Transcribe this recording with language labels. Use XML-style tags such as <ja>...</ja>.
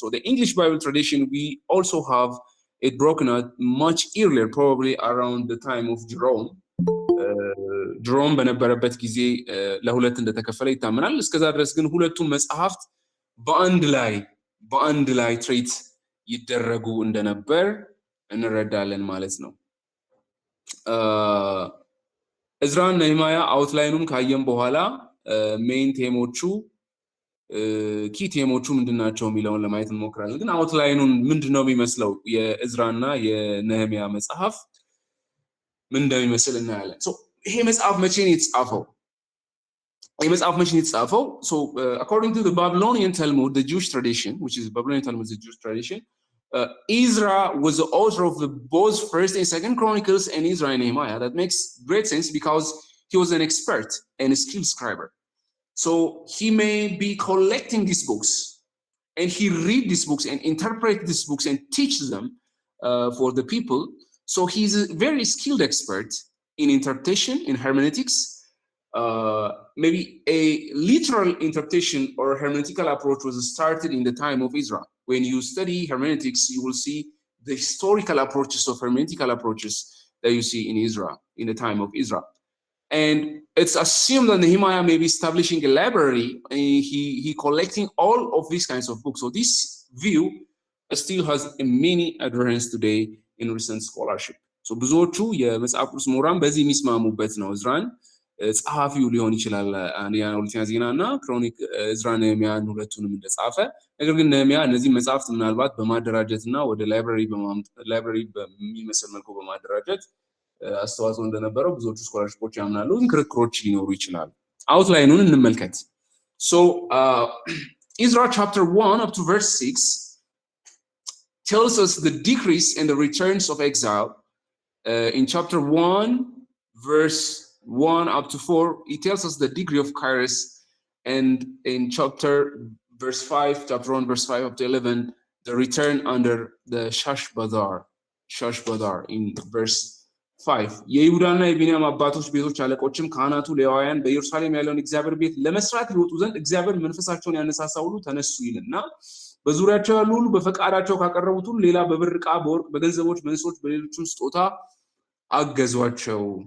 <en>So the English Bible tradition, we also have it broken out much earlier, probably around the time of Jerome.</en> <am>Jerome በነበረበት ጊዜ ለሁለት እንደተከፈለ ይታመናል። እስከዛ ድረስ ግን ሁለቱም መጽሐፍት በአንድ ላይ ትሬት ይደረጉ እንደነበር እንረዳለን ማለት ነው። እዝራና ነህምያ አውትላይኑን ካየን በኋላ ሜን ቴሞቹ ኪ ቴሞቹ ምንድናቸው የሚለውን ለማየት እንሞክራለን። ግን አውትላይኑን ምንድነው የሚመስለው የእዝራና የነህምያ መጽሐፍ ምን እንደሚመስል እናያለን። ሶ ይሄ መጽሐፍ መቼ ነው የተጻፈው?</am> <en>So according to the Babylonian Talmud, the Jewish tradition, which is Babylonian Talmud, the Jewish tradition, Ezra was the author of both First and Second Chronicles and Ezra and Nehemiah. That makes great sense because he was an expert and a skilled scribe. So he may be collecting these books, and he read these books and interpret these books and teach them for the people. So he's a very skilled expert in interpretation, in hermeneutics. Maybe a literal interpretation or hermeneutical approach was started in the time of Ezra. When you study hermeneutics, you will see the historical approaches of hermeneutical approaches that you see in Ezra, in the time of Ezra. And it's assumed that Nehemiah may be establishing a library. He collecting all of these kinds of books. So this view still has many adherents today in recent scholarship.</en> <am>So ብዙዎቹ የመጽሐፍ ቅዱስ ምሁራን በዚህ የሚስማሙበት ነው። እዝራን ጸሐፊው ሊሆን ይችላል ሁለተኛ ዜናና ክሮኒክ እዝራ ነህምያን ሁለቱንም እንደጻፈ። ነገር ግን ነህምያ እነዚህ መጽሐፍት ምናልባት በማደራጀትና ወደ ላይብረሪ በሚመስል መልኩ በማደራጀት አስተዋጽኦ እንደነበረው ብዙዎቹ ስኮላርሺፖች ያምናሉ። ክርክሮች ሊኖሩ ይችላሉ። አውትላይኑን እንመልከት። So</am> <en>Ezra chapter 1 up to verse 6 tells us the decrease in the returns of exile. In chapter 1 verse 1 up to 4 it tells us the degree of Kairos, and in chapter 1 verse 5 up to 11 the return under the</en> <am>Shashbazar</am> <en>in verse 5</en> <am>የይሁዳና የቢንያም አባቶች ቤቶች አለቆችም ካህናቱ ሌዋውያን በኢየሩሳሌም ያለውን እግዚአብሔር ቤት ለመስራት ይወጡ ዘንድ እግዚአብሔር መንፈሳቸውን ያነሳሳው ሁሉ ተነሱ ይልና በዙሪያቸው ያሉ ሁሉ በፈቃዳቸው ካቀረቡት ሁሉ ሌላ በብር ዕቃ በወርቅ በገንዘቦች በእንስሶች በሌሎችም ስጦታ አገዟቸው</am>